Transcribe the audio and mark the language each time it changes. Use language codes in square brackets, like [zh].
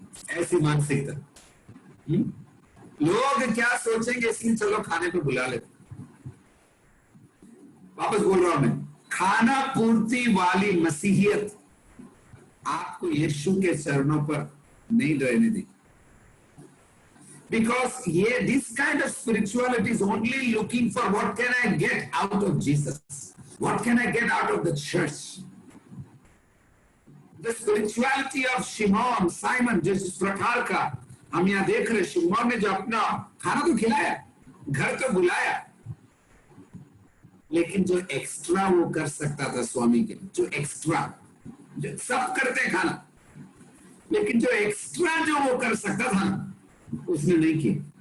[hi] ऐसी मानसिकता। लोग क्या सोचेंगे इसलिए चलो खाने पे बुला लेते। वापस बोल रहा हूं मैं, खाना पूर्ति वाली मसीहियत आपको यीशु के चरणों पर नहीं रहने देगी। [en] Because this kind of spirituality is only looking for what can I get out of Jesus? What can I get out of the church? The spirituality of Shimon, Simon, [hi] जिस प्रकार का हम यहाँ देख रहे, शिमोन ने जो अपना खाना तो खिलाया, घर तो बुलाया, लेकिन जो एक्स्ट्रा वो कर सकता था स्वामी के लिए, जो एक्स्ट्रा, जो सब करते हैं खाना, लेकिन जो एक्स्ट्रा जो वो कर सकता था उसने नहीं किया।